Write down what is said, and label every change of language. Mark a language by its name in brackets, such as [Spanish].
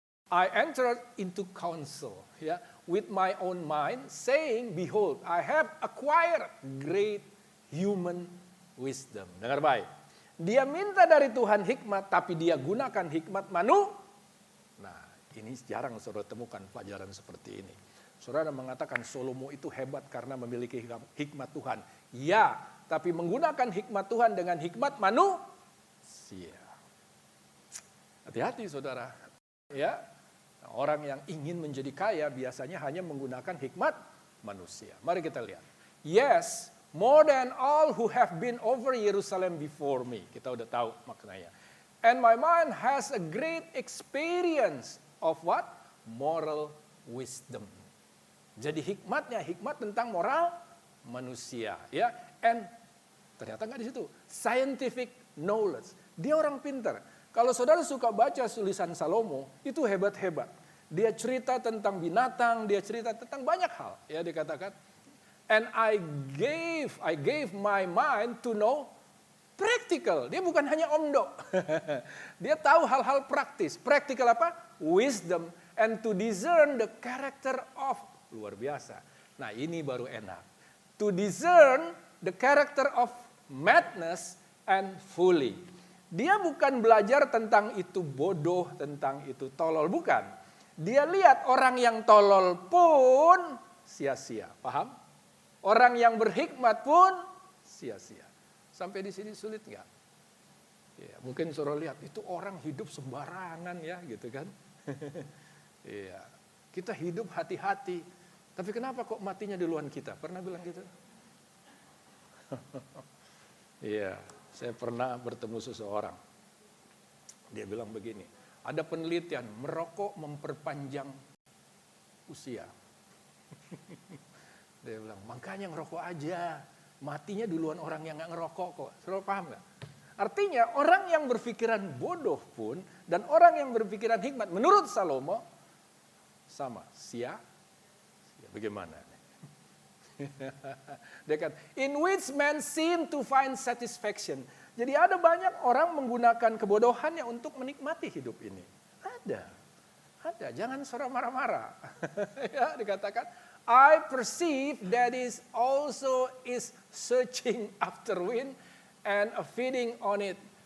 [English] I entered into counsel, ya, with my own mind, saying, behold, I have acquired great human wisdom. [Indonesian] Dengar baik. Dia minta dari Tuhan hikmat, tapi dia gunakan hikmat Nah, ini jarang saudara temukan pelajaran seperti ini. Saudara mengatakan Salomo itu hebat karena memiliki hikmat Tuhan. Ya, tapi menggunakan hikmat Tuhan dengan hikmat manusia. Hati-hati saudara. Ya, orang yang ingin menjadi kaya biasanya hanya menggunakan hikmat manusia. Mari kita lihat. [English] Yes, more than all who have been over Jerusalem before me. [Indonesian] Kita udah tahu maknanya. [English] And my mind has a great experience of what? Moral wisdom. [Indonesian] Jadi hikmatnya, hikmat tentang moral manusia. Ya, [English] and [Indonesian] ternyata nggak di situ. [English] Scientific knowledge. [Indonesian] Dia orang pintar. Kalau saudara suka baca tulisan Salomo, itu hebat-hebat. Dia cerita tentang binatang, dia cerita tentang banyak hal. Ya, dikatakan. [English] And I gave my mind to know practical. [Indonesian] Dia bukan hanya omdo. Dia tahu hal-hal praktis. [English] Practical [Indonesian] apa? [English] Wisdom. And to discern the character of. [Indonesian] Luar biasa. Nah, ini baru enak. [English] to discern the character of madness and folly. [Indonesian] Dia bukan belajar tentang itu bodoh, tentang itu tolol, bukan. Dia lihat orang yang tolol pun sia-sia, paham? Orang yang berhikmat pun sia-sia. Sampai di sini sulit nggak? Ya, mungkin suruh lihat, itu orang hidup sembarangan ya, gitu kan? Iya, kita hidup hati-hati. Tapi kenapa kok matinya duluan kita? Pernah bilang gitu? Iya, saya pernah bertemu seseorang. Dia bilang begini, ada penelitian merokok memperpanjang usia. Dia bilang, makanya ngerokok aja. Matinya duluan orang yang gak ngerokok kok. Saudara paham gak? Artinya orang yang berpikiran bodoh pun dan orang yang berpikiran hikmat menurut Salomo sama, sia. Bagaimana? Dia kata, [English] in which man seem to find satisfaction. [Indonesian] Jadi ada banyak orang menggunakan kebodohannya untuk menikmati hidup ini. Ada. Jangan saudara marah-marah. Ya, dikatakan, [English] I perceive that is also is searching after wind and feeding on it.